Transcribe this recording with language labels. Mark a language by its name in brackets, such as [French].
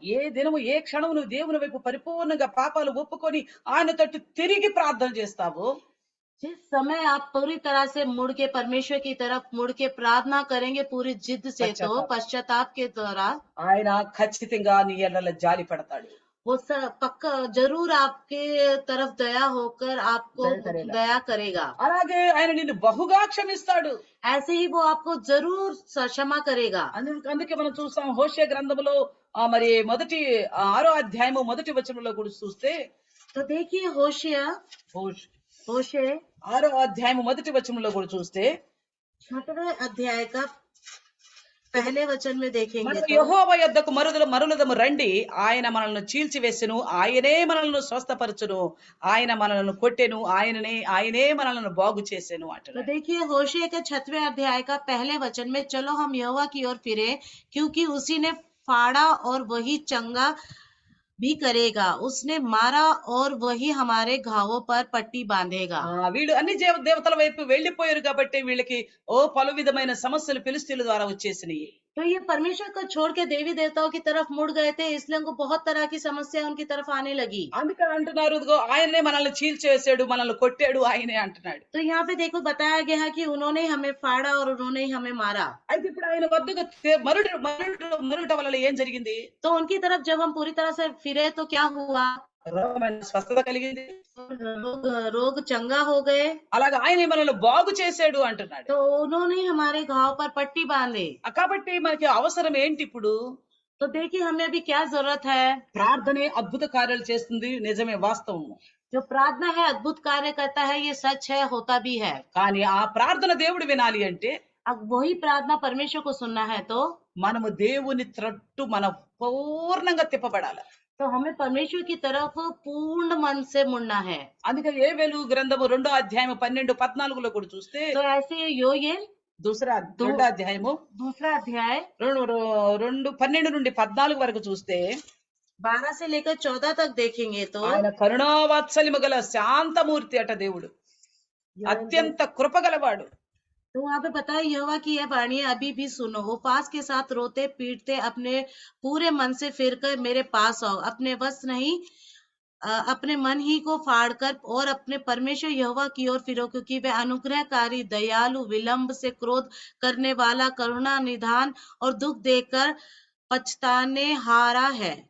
[Telugu] ఏ దినము ఏ క్షణము నువ్వు దేవుని వైపు పరిపూర్ణంగా పాపాలు ఒప్పుకొని ఆయన తట్టు తిరిగి ప్రార్థన చేస్తావో [Hindi] जिस समय आप पूरी तरह से मुड़ के परमेश्वर की तरफ मुड़ के प्रार्थना करेंगे पूरी जिद से, तो पश्चाताप के द्वारा [Telugu] ఆయన ఖచ్చితంగా నీ ఎడల జాలి పడతాడు. [Hindi] वो पक्का जरूर आपके तरफ दया होकर आपको दया करेगा। [Telugu] అలాగే ఆయన నిన్ను బహుగా క్షమిస్తాడు. [Hindi] ऐसे ही वो आपको जरूर क्षमा करेगा। [Telugu] అందుకే మనం చూస్తాం హోషే గ్రంథములో మరి మొదటి 6వ అధ్యాయము మొదటి వచనంలో కూడా చూస్తే [Hindi] तो देखिए होशिया [Telugu] 6వ అధ్యాయము మొదటి వచనంలో కూడా చూస్తే [Hindi] 6वें अध्याय का पहले वचन में देखेंगे तो [Telugu] యెహోవా యొద్దకు మరులదము రండి, ఆయన మనల్ని చీల్చివేసెను, ఆయనే మనల్ని స్వస్థపరచును, ఆయన మనల్ని కొట్టెను, ఆయనే మనల్ని బాగు చేసెను [Hindi] तो [Telugu] అంటారు. [Hindi] देखिए होशे के 6वें अध्याय का पहले वचन में चलो हम यहोवा की ओर फिरे क्योंकि उसी ने फाड़ा और वही चंगा भी करेगा, उसने मारा और वही हमारे घावों पर पट्टी बांधेगा। [Telugu] వీళ్ళు అన్ని దేవతల వైపు వెళ్లిపోయారు కాబట్టి వీళ్ళకి పలు విధమైన సమస్యలు ఫిలిస్తీన్ల ద్వారా వచ్చేసినాయి. [Hindi] तो ये परमेश्वर को छोड़ के देवी देवताओं की तरफ मुड़ गए थे, इसलिए उनको बहुत तरह की समस्या उनकी तरफ आने लगी। [Telugu] అందుకని అంటున్నారు ఇదిగో ఆయనే మనల్ని చీల్చేసాడు, మనల్ని కొట్టాడు ఆయనే అంటున్నాడు. [Hindi] तो यहाँ पे देखो बताया गया है कि उन्होंने हमें फाड़ा और उन्होंने ही हमें मारा। [Telugu] అయితే ఇప్పుడు ఆయన వద్దకు మరుట వల్ల ఏం జరిగింది? [Hindi] तो उनकी तरफ जब हम पूरी तरह से फिरे तो क्या हुआ? [Telugu] రోగమైన స్వస్థత కలిగింది, [Hindi] रोग चंगा हो गए। [Telugu] అలాగే ఆయన మనల్ని బాగు చేసాడు అంటున్నాడు. [Hindi] तो उन्होंने हमारे घाव पर पट्टी बांधे। [Telugu] కాబట్టి మనకి అవసరం ఏంటి ఇప్పుడు? [Hindi] तो देखिए हमें अभी क्या जरूरत है? [Telugu] ప్రార్థనే అద్భుత కార్యాలు చేస్తుంది, నిజమే, వాస్తవం. [Hindi] जो प्रार्थना है अद्भुत कार्य करता है, ये सच है, होता भी है। [Telugu] కానీ ఆ ప్రార్థన దేవుడు వినాలి అంటే [Hindi] अब वही प्रार्थना परमेश्वर को सुनना है तो [Telugu] మనము దేవుని తట్టు మన పూర్ణంగా తిప్పబడాలి. [Hindi] तो हमें परमेश्वर की तरफ पूर्ण मन से मुड़ना है। [Telugu] అందుకే యేవేలు గ్రంథము 2వ అధ్యాయము 12-14లో కూడా చూస్తే [Hindi] तो ऐसे योएल [Telugu] రెండో అధ్యాయము [Hindi] दूसरा अध्याय [Telugu] 12 నుండి 14 వరకు చూస్తే [Hindi] 12 से लेकर 14 तक देखेंगे तो [Telugu] ఆయన కరుణావాత్సల్యము గల శాంతమూర్తి అట దేవుడు, అత్యంత కృపగలవాడు. [Hindi] तो वहां पे बताया यहोवा की यह वाणी अभी भी सुनो, उपवास के साथ रोते पीटते अपने पूरे मन से फिर कर मेरे पास आओ, अपने वश नहीं अपने मन ही को फाड़ कर और अपने परमेश्वर यहोवा की ओर फिरो, क्योंकि वह अनुग्रहकारी दयालु विलंब से क्रोध करने वाला करुणा निधान और दुख देकर पछताने हारा है।